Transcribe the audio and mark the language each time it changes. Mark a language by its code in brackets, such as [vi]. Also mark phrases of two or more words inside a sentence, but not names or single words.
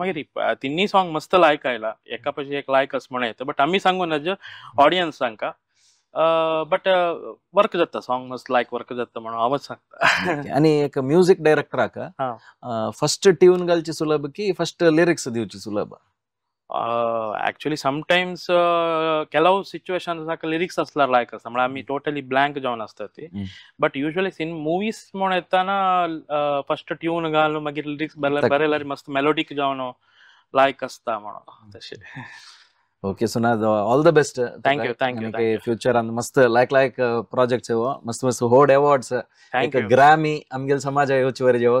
[kok] मागीर तिन्ही सॉंग मस्त लायक आयला. एका पयशी एक लायक आसा म्हणून येता. बट आमी सांगून नज ऑडियन्सांका बट वर्क जाता सॉंग मस्त लायक वर्क जाता म्हणून हांवच सांगता. आनी एक म्युझिक डायरेक्टराक फर्स्ट ट्यून घालची सुलभ की फर्स्ट लिरिक्स दिवची सुलभ? [en] actually sometimes [kn] ಕೆಲವು ಸಿಚುವೇಶನ್ಸ್ ಲಿರಿಕ್ಸ್ [kok] असल्यार लायक आसता. म्हळ्यार आमी टोटली ब्लँक जावन आसता ती. [en] but usually movies [kok] म्हणून येताना फर्स्ट ट्यून घालून मागीर लिरिक्स बरयल्यार मस्त मेलोडीक जावन लायक आसता म्हणून तशें. [en] OK Sunad, all the best. Thank you. [kok] फ्युचरान मस्त लायक प्रोजेक्ट्स येवो, मस्त मस्त होड अवॉर्ड्स, एक ग्रॅमी आमगेल समाजा येवचे वर जेवो.